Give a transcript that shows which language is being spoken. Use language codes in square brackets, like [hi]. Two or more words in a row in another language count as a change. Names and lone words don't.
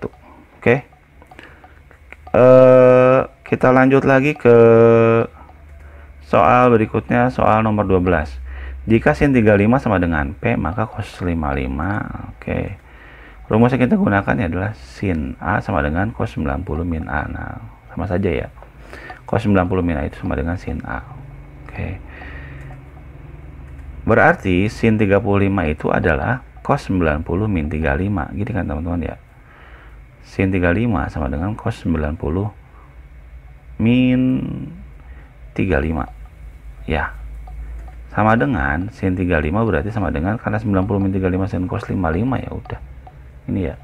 [id] Oke, kita lanjut lagi ke soal berikutnya, soal nomor 12. Jika sin 35 sama dengan P, maka cos 55. Oke, rumus yang kita gunakan adalah sin A sama dengan cos 90 min A. Nah, sama saja ya, cos 90 min A itu sama dengan sin A. Oke, berarti sin 35 itu adalah cos 90 min 35, gitu kan teman-teman ya. Sin 35 sama dengan cos 90 min 35 ya, sama dengan sin 35 berarti sama dengan, karena 90 min 35 sin cos 55, ya udah ini ya.